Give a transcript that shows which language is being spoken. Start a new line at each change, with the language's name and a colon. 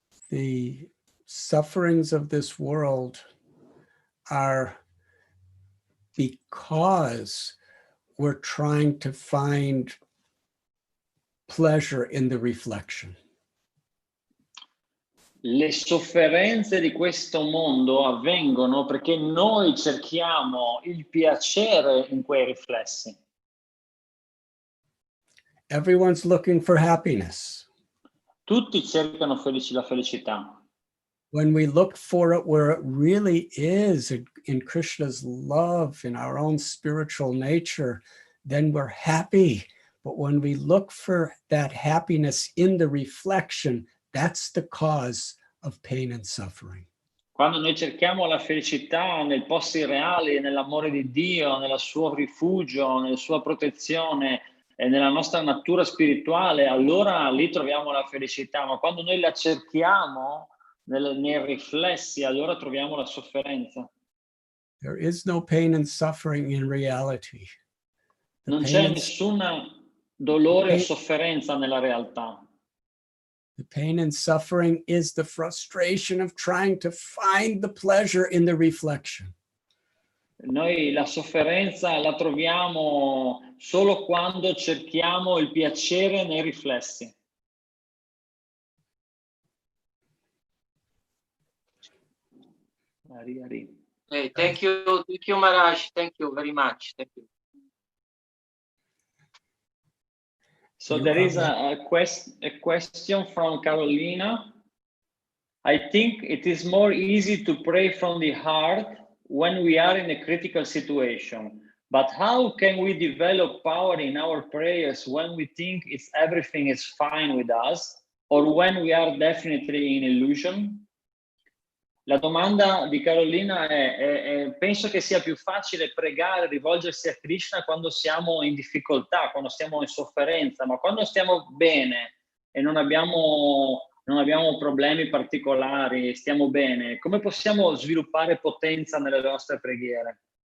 English: The sufferings of this world are because we're trying to find pleasure in the reflection.
Italian: Le sofferenze di questo mondo avvengono perché noi cerchiamo il piacere in quei riflessi.
English: Everyone's looking for happiness.
Italian: Tutti cercano la felicità.
English: When we look for it where it really is in Krishna's love, in our own spiritual nature, then we're happy. But when we look for that happiness in the reflection, that's the cause of pain and suffering.
Italian: Quando noi cerchiamo la felicità nel posto irreale, nell'amore di Dio, nel suo rifugio, nella sua protezione e nella nostra natura spirituale, allora lì troviamo la felicità. Ma quando noi la cerchiamo nei riflessi, allora troviamo la sofferenza.
English: There is no pain and suffering in reality.
Italian: Non c'è nessun dolore o sofferenza nella realtà.
English: The pain and suffering is the frustration of trying to find the pleasure in the reflection.
Italian: Noi la sofferenza la troviamo solo quando cerchiamo il piacere nei riflessi.
English: Hey, thank you, Maharaj. Thank you very much. Thank you. So there is a question from Carolina. I think it is more easy to pray from the heart when we are in a critical situation. But how can we develop power in our prayers when we think everything is fine with us, or when we are definitely in illusion?
Italian: La domanda di Carolina è penso che sia più facile pregare, rivolgersi a Krishna quando siamo in difficoltà, quando siamo in sofferenza, ma quando stiamo bene e non abbiamo problemi particolari, stiamo bene, come possiamo sviluppare potenza nelle nostre preghiere?